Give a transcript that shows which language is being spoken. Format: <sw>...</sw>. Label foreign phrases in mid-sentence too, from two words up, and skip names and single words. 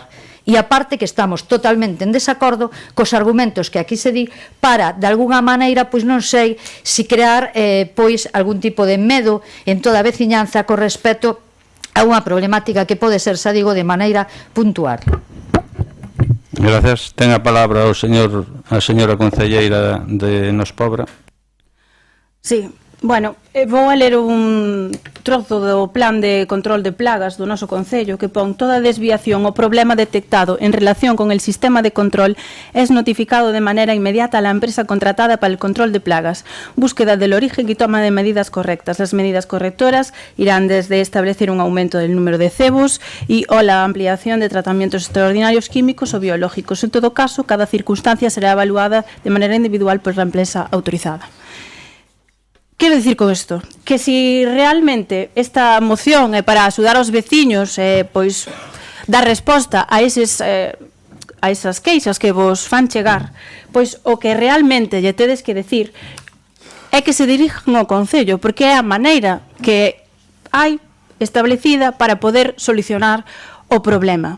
<gl>E aparte que estamos totalmente en desacordo cos argumentos que aquí se di para, de alguna maneira, pois non sei, si crear pois algún tipo de medo en toda a veciñanza con respecto a unha problemática que pode ser, xa digo, de maneira puntual. Gracias. Ten a palabra a señora concelleira de Nos Pobra. Sí, bueno, vou a ler un trozo do plan de control de plagas do noso Concello que pon: toda desviación ou problema detectado</gl> <es>en relación con el sistema de control es notificado de manera inmediata a la empresa contratada para el control de plagas, búsqueda del origen y toma de medidas correctas. Las medidas correctoras irán desde establecer un aumento del número de cebos y o la ampliación de tratamientos extraordinarios químicos o biológicos. En todo caso, cada circunstancia será evaluada de manera individual por la empresa autorizada.</es> <gl>Quero dicir con isto que si realmente esta moción é para axudar aos veciños, pois dar resposta a esas queixas que vos fan chegar, pois o que realmente lle tedes que decir é que se dirijan ao Concello, porque é a maneira que hai establecida para poder solucionar o problema.</gl>